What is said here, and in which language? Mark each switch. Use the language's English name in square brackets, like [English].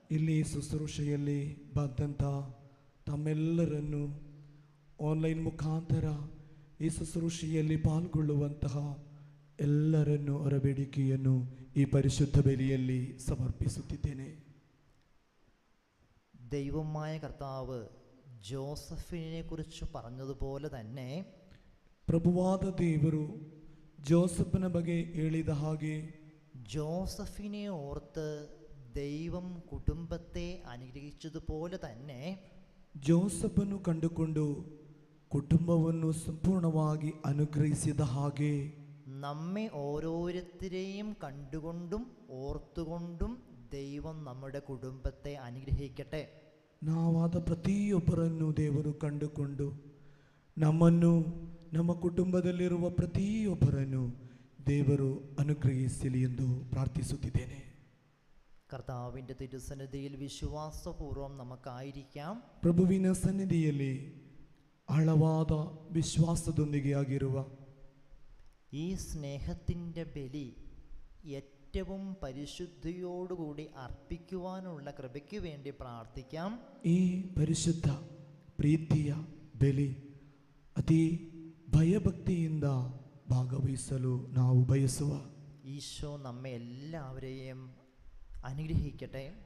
[Kannada] ಇಲ್ಲಿ ಶುಶ್ರೂಷೆಯಲ್ಲಿ ಬಂದಂಥ ತಮ್ಮೆಲ್ಲರನ್ನು ಆನ್ಲೈನ್ ಮುಖಾಂತರ ಈ ಶುಶ್ರೂಷೆಯಲ್ಲಿ ಪಾಲ್ಗೊಳ್ಳುವಂತಹ ಎಲ್ಲರನ್ನು ಅವರ ಬೇಡಿಕೆಯನ್ನು ಈ ಪರಿಶುದ್ಧ ಬಲಿಯಲ್ಲಿ ಸಮರ್ಪಿಸುತ್ತಿದ್ದೇನೆ. [Malayalam] ദൈവമായ കർത്താവ് ജോസഫിനെ കുറിച്ച് പറഞ്ഞതുപോലെ തന്നെ [Kannada] ಪ್ರಭುವಾದ ದೇವರು ಜೋಸಫನ ಬಗ್ಗೆ ಹೇಳಿದ ಹಾಗೆ [Malayalam] ജോസഫിനെ ഓർത്ത് ദൈവം കുടുംബത്തെ അനുഗ്രഹിച്ചതുപോലെ തന്നെ [Kannada] ಜೋಸಫನು ಕಂಡುಕೊಂಡು ಕುಟುಂಬವನ್ನು ಸಂಪೂರ್ಣವಾಗಿ ಅನುಗ್ರಹಿಸಿದ ಹಾಗೆ [Malayalam] നമ്മെ ഓരോരുത്തരെയും കണ്ടുകൊണ്ടും ഓർത്തുകൊണ്ടും ദൈവം നമ്മുടെ കുടുംബത്തെ അനുഗ്രഹിക്കട്ടെ. [Kannada] ನಾವಾದ ಪ್ರತಿಯೊಬ್ಬರನ್ನು ದೇವರು ಕಂಡುಕೊಂಡು ನಮ್ಮನ್ನು, ನಮ್ಮ ಕುಟುಂಬದಲ್ಲಿರುವ ಪ್ರತಿಯೊಬ್ಬರನ್ನು ದೇವರು ಅನುಗ್ರಹಿಸಲಿ ಎಂದು ಪ್ರಾರ್ಥಿಸುತ್ತಿದ್ದೇನೆ. [Malayalam] കർത്താവിൻ്റെ തിരുസന്നിധിയിൽ വിശ്വാസപൂർവ്വം നമുക്കായിരിക്കാം. [Kannada] ಪ್ರಭುವಿನ ಸನ್ನಿಧಿಯಲ್ಲಿ ಆಳವಾದ ವಿಶ್ವಾಸದೊಂದಿಗೆ ಆಗಿರುವ [Malayalam] ഈ സ്നേഹത്തിൻ്റെ ബലി ഏറ്റവും പരിശുദ്ധിയോടുകൂടി അർപ്പിക്കുവാനുള്ള കൃപയ്ക്ക് വേണ്ടി പ്രാർത്ഥിക്കാം. [Kannada] ಈ ಪರಿಶುದ್ಧ ಪ್ರೀತಿಯ ಬೆಲೆ ಅತಿ ಭಯಭಕ್ತಿಯಿಂದ ಭಾಗವಹಿಸಲು ನಾವು ಬಯಸುವ [Malayalam] ഈശോ നമ്മെ എല്ലാവരെയും അനുഗ്രഹിക്കട്ടെ.